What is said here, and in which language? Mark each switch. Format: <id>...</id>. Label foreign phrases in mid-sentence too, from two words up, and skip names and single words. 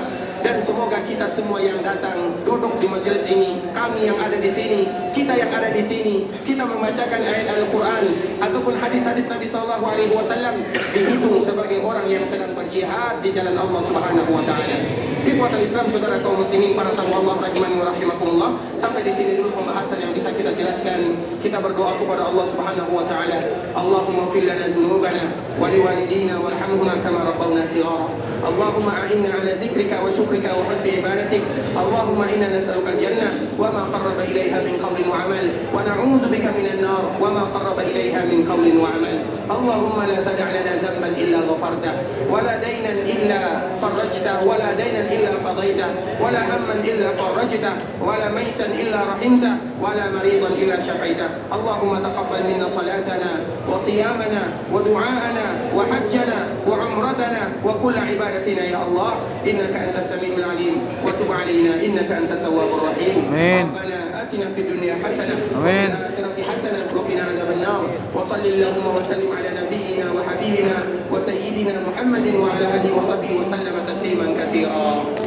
<id>Dan semoga kita semua yang datang duduk di majelis ini, kami yang ada di sini, kita yang ada di sini, kita membacakan ayat Al-Quran ataupun hadis-hadis Nabi</id> <ar>صلى الله عليه وسلم</ar> <id>dihitung sebagai orang yang sedang berjihad di jalan Allah</id> <ar>سبحانه وتعالى. إخوة الإسلام,</ar> <id>saudara kaum muslimin, para tamu Allah</id> <ar>رحمني ورحمكم الله.</ar> <id>Sampai di sini dulu pembahasan yang bisa kita jelaskan. Kita berdoa kepada Allah</id> <ar>سبحانه وتعالى. اللهم اغفر لنا ذنوبنا ولوالدينا وارحمهما كما ربونا صغارا. اللهم أعنا على ذكرك وشكرك وحسن عبادتك. اللهم إنا نسألك الجنة وما قرب إليها من قول وعمل، ونعوذ بك من النار وما قرب إليها من قول وعمل. اللهم لا تدع لنا ذنبا إلا غفرته، ولا دينا إلا فرجته، ولا دينا إلا قضيته، ولا هما إلا فرجته، ولا ميتا إلا رحمته، ولا مريضا إلا شفيته. اللهم تقبل منا صلاتنا وصيامنا ودعاءنا وحجنا وعمرتنا وكل عبادتنا يا الله, إنك أنت السميع العليم وتب علينا إنك أنت التواب الرحيم. ربنا آتنا في الدنيا حسنة وفي الآخرة حسنة وقنا عذاب النار. وصلى الله وسلم على نبينا وحبيبنا وسيدنا محمد وعلى آله وصحبه وسلم تسليما كثيرا.</ar>